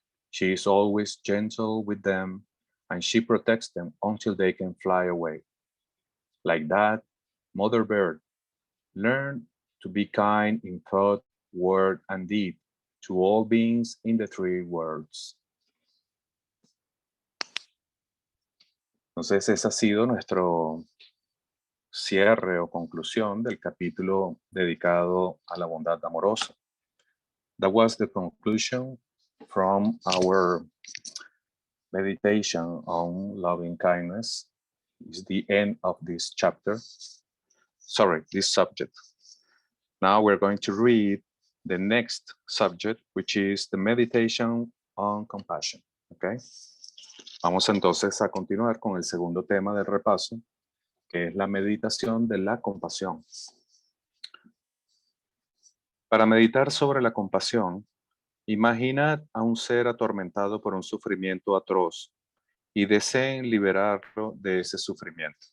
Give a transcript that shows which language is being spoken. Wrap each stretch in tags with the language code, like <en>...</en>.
<en>She is always gentle with them, and she protects them until they can fly away. Like that, mother bird, learn to be kind in thought, word, and deed to all beings in the three worlds.</en> <es>Entonces, ese ha sido nuestro cierre o conclusión del capítulo dedicado a la bondad amorosa.</es> <en>That was the conclusion from our meditation on loving kindness. It's the end of this chapter. Sorry, this subject. Now we're going to read the next subject, which is the meditation on compassion. Okay.</en> <es>Vamos entonces a continuar con el segundo tema del repaso, que es la meditación de la compasión. Para meditar sobre la compasión, imaginad a un ser atormentado por un sufrimiento atroz y deseen liberarlo de ese sufrimiento.</es>